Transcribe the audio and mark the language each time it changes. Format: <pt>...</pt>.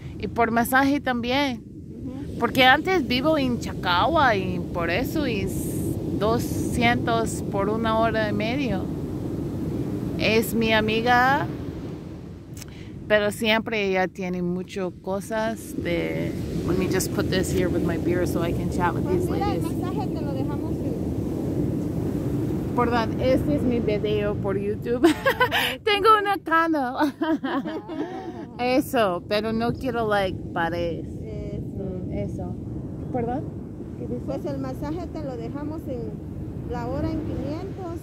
<es>Y por masaje también. Porque antes vivo en Chacagua y por eso es 200 por 1 hora y medio. Es mi amiga, pero siempre ella tiene muchas cosas de...</es> <en>Let me just put this here with my beer so I can chat with these</en> <es>Mira, el</es> <en>ladies.</en> <es>masaje te lo dejamos en... Perdón, este es mi video por YouTube. Tengo una canal. Eso, pero no quiero, like, paredes. Eso. ¿Perdón? ¿Qué dices? Pues el masaje te lo dejamos en la hora en 500.</es>